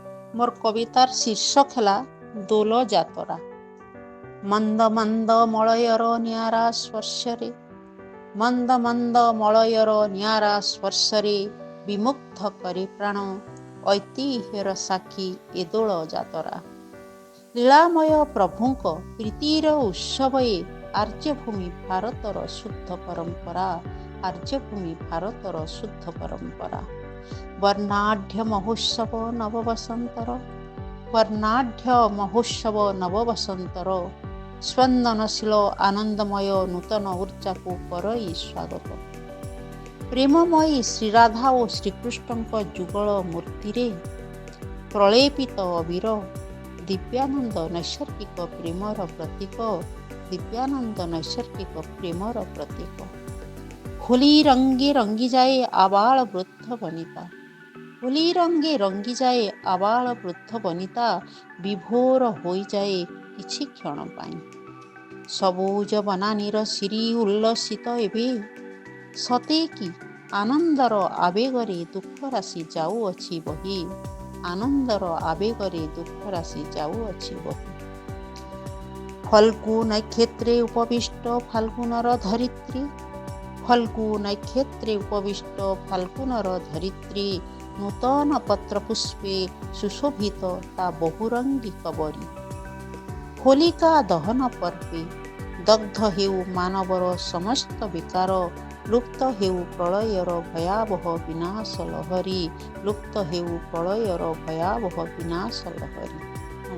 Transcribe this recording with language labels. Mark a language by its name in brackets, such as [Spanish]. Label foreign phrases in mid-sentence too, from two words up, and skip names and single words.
[Odia] ମୋର କବିତାର ଶୀର୍ଷକ ହୈ ଦୋଳ ଯାତ୍ରା। ମନ୍ଦ ମନ୍ଦ ମଳୟର ନିଆରା ସ୍ପର୍ଶରେ, ମନ୍ଦ ମନ୍ଦ ମଳୟର ନିଆରା ସ୍ପର୍ଶରେ ବିମୁଗ୍ଧ କରି ପ୍ରାଣ ଐତିହ୍ୟର ସାକ୍ଷୀ ଏ ଦୋଳ ଯାତ୍ରା। ଲୀଳାମୟ ପ୍ରଭୁଙ୍କ ପ୍ରୀତିର ଉତ୍ସବ ଏ ଆର୍ଯ୍ୟଭୂମି ଭାରତର ଶୁଦ୍ଧ ପରମ୍ପରା, ଆର୍ଯ୍ୟଭୂମି ଭାରତର ଶୁଦ୍ଧ ପରମ୍ପରା। ବର୍ଣ୍ଣାଢ୍ୟ ମହୋତ୍ସବ ନବବସନ୍ତର, ବର୍ଣ୍ଣାଢ୍ୟ ମହୋତ୍ସବ ନବବସନ୍ତର ସ୍ପନ୍ଦନଶୀଳ ଆନନ୍ଦମୟ ନୂତନ ଊର୍ଜ୍ଜା କୋ କରଇ ସ୍ୱାଗତ। ପ୍ରେମମୟୀ ଶ୍ରୀରାଧା ଔର ଶ୍ରୀକୃଷ୍ଣ ଯୁଗଳ ମୂର୍ତ୍ତି ରେ ପ୍ରଲେପିତ ଅବିର ଦିବ୍ୟାନନ୍ଦ ନୈସର୍ଗିକ ପ୍ରେମର ପ୍ରତୀକ, ଦିବ୍ୟାନନ୍ଦ ନୈସର୍ଗିକ ପ୍ରେମର ପ୍ରତୀକ। ହୋଲି ରଙ୍ଗେ ରଙ୍ଗି ଯାଏ ଆବାଳ ବୃଦ୍ଧ ବନିତା, ହୋଲି ରଙ୍ଗେ ରଙ୍ଗି ଯାଏ ଆବାଳ ବୃଦ୍ଧ ବନିତା ବିଭୋର ହୋ ଯାଏ କିଛି କ୍ଷଣ ପାଇଁ। ସବୁଜ ବନାନୀର ଶିରୀ ଉଲ୍ଲସିତ ଏବେ ସତେ କି ଆନନ୍ଦର ଆବେଗରେ ଦୁଃଖ ରାଶି ଯାଉଅଛି ବହି, ଆନନ୍ଦର ଆବେଗରେ ଦୁଃଖ ରାଶି ଯାଉଅଛି ବହି। ଫଲ୍ଗୁ ନକ୍ଷତ୍ରେ ଉପବିଷ୍ଟ ଫାଲ୍ଗୁନର ଧରିତ୍ରୀ, ଫଲ୍ଗୁ ନକ୍ଷତ୍ରେ ଉପବିଷ୍ଟ ଫାଲ୍ଗୁନର ଧରିତ୍ରୀ ନୂତନ ପତ୍ର ପୁଷ୍ପେ ସୁଶୋଭିତ ତା ବହୁରଙ୍ଗୀ କବରୀ। ହୋଲିକା ଦହନ ପର୍ବେ ଦଗ୍ଧ ହେଉ ମାନବର ସମସ୍ତ ବିକାର, ଲୁପ୍ତ ହେଉ ପ୍ରଳୟର ଭୟାବହ ବିନାଶ ଲହରୀ, ଲୁପ୍ତ ହେଉ ପ୍ରଳୟର ଭୟାବହ ବିନାଶ ଲହରୀ।